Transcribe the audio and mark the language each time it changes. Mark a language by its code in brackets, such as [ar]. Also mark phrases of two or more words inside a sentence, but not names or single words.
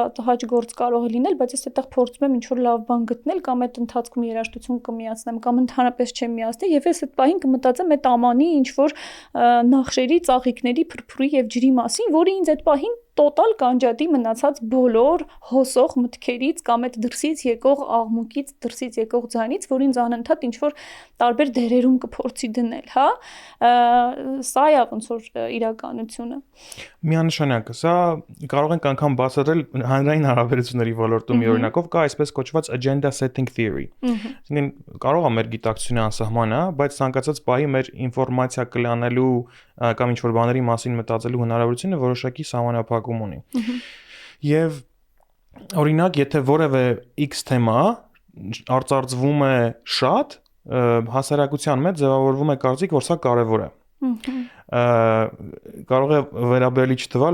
[hy] տհաճ գործ կարող է լինել, բայց ես այդտեղ փորձում եմ ինչ որ լավ բան գտնել կամ այդ ընթացքում երաժշտություն կմիացնեմ կամ ընդհանրապես չեմ միացնի եւ ես այդ պահին կմտածեմ այդ ամանի ինչ որ նախշերի, ծաղիկների, փրփուրի եւ ջրի մասին, որը ինձ այդ պահին տոտալ կանջատի մնացած բոլոր հոսող մտքերից կամ այդ դրսից եկող աղմուկից, դրսից եկող ձայնից, որ ինձ անընդհատ ինչ որ տարբեր դերերում կփորձի դնել, հա։ Սա է ոնց որ իրականությունը։ Միանշանակ, սա կարող ենք անգամ բացատրել հանրային հարաբերությունների ոլորտում մի օրինակով կա այսպես կոչված [en] agenda setting theory։ [hy] Այսինքն կարող է մեր գիտակցությունը անսահման է, բայց ցանկացած բայի մեր ինֆորմացիա կլանելու կամ ինչ որ բաների մասին մտածելու հնարավորությունը որոշակի սահմանափակում ունի։ Եվ օրինակ, եթե որևէ X թեմա արծարծվում է շատ, հասարակության մեջ ձևավորվում է կարծիք, որ սա կարևոր է։ Կարող է վերաբերելի չթվալ,